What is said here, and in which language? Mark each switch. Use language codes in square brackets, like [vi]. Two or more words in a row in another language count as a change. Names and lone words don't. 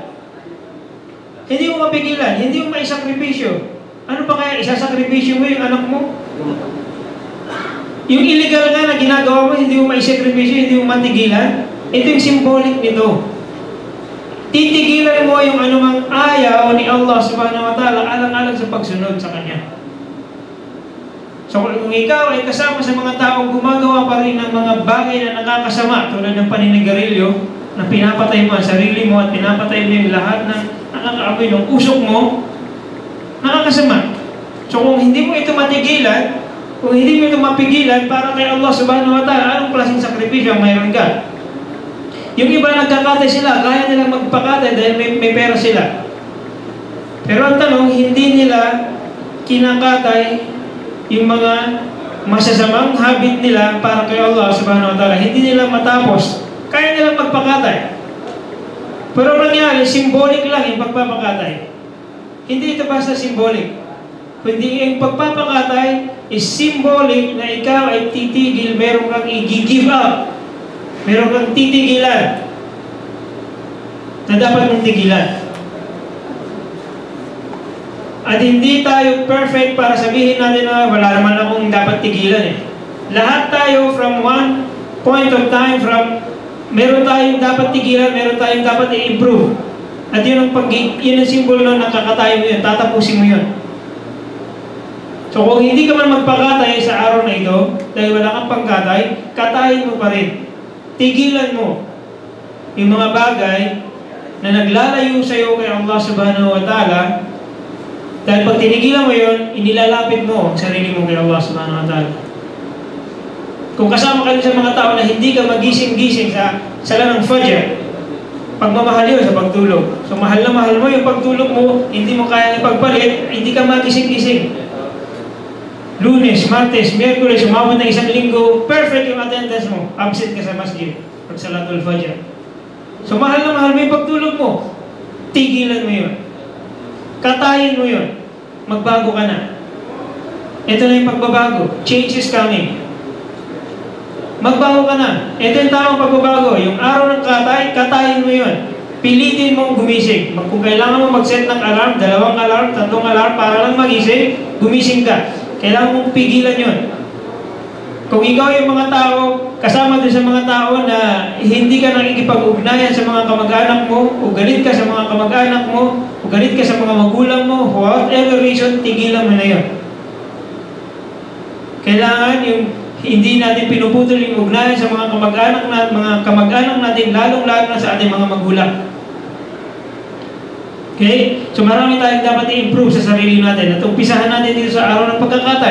[tl] Hindi mo mapigilan, hindi mo maisakripisyo. Ano pa kaya isasakripisyo mo yung anak mo? Yung illegal nga na ginagawa mo, hindi mo maisakripisyo, hindi mo matigilan. Ito yung symbolic nito. Titigilan mo yung anumang ayaw ni Allah [ar] سبحانه وتعالى [tl] alang-alang sa pagsunod sa Kanya. So kung ikaw ay kasama sa mga taong gumagawa pa rin ng mga bagay na nakakasama, tulad ng paninigarilyo, na pinapatay mo ang sarili mo at pinapatay mo yung lahat ng nakakaamoy ng usok mo, nakakasama. So kung hindi mo ito matigilan, kung hindi mo ito mapigilan, para kay Allah [ar] سبحانه وتعالى, [tl] anong klaseng sakripisyo ang mayroon ka? Yung iba nagkakatay sila, kaya nilang magpakatay dahil may pera sila. Pero ang tanong, hindi nila kinakatay yung mga masasamang habit nila para kay Allah [ar] سبحانه وتعالى. [tl] Hindi nila matapos. Kaya nilang magpakatay. Pero nangyari, symbolic lang yung pagpapakatay. Hindi ito basta symbolic. Kundi yung pagpapakatay is symbolic na ikaw ay titigil, meron kang i- [en] give up. [tl] Meron kang titigilan na dapat mong tigilan. At hindi tayo perfect para sabihin natin na wala naman akong dapat tigilan eh. Lahat tayo [en] from one point of time, [tl] meron tayong dapat tigilan, meron tayong dapat i-improve. At yun ang simbolo na nakakatayo mo yun, tatapusin mo yun. So kung hindi ka man magpakatay sa araw na ito, dahil wala kang pangkatay, katayin mo pa rin. Tigilan mo yung mga bagay na naglalayo sa iyo kay Allah [ar] سبحانه وتعالى. [tl] Dahil pag tinigilan mo yun, inilalapit mo ang sarili mo kay Allah [ar] سبحانه وتعالى. [tl] Kung kasama ka sa mga tao na hindi ka magising-gising sa sala ng Fajr, pagmamahal yun sa pagtulog. So mahal na mahal mo yung pagtulog mo, hindi mo kaya ipagpalit, hindi ka magising-gising. Lunes, Martes, Miyerkules, umabot ng isang linggo, perfect yung attendance mo. Absent ka sa masjid pag [ar] صلاة الفجر. [tl] So mahal na mahal mo yung pagtulog mo. Tigilan mo yun. Katayin mo yun. Magbago ka na. Ito na yung pagbabago. [en] Change is coming. [tl] Magbago ka na. Ito yung tamang pagbabago. Yung araw ng katay, katayin mo yun. Pilitin mong gumising. Kung kailangan mo mag-set ng alarm, 2 alarm, 3 alarm, para lang magising, gumising ka. Kailangan mong pigilan yun. Kung ikaw yung mga tao, kasama din sa mga tao na hindi ka nakikipag-ugnayan sa mga kamag-anak mo, o galit ka sa mga kamag-anak mo, o galit ka sa mga magulang mo, [en] for whatever reason, [tl] tigilan mo na yun. Kailangan yung hindi natin pinuputol yung ugnayan sa mga kamag-anak natin, lalong-lalo na sa ating mga magulang. Okay? So marami tayong dapat i-improve sa sarili natin. At umpisahan natin dito sa araw ng pagkakatay.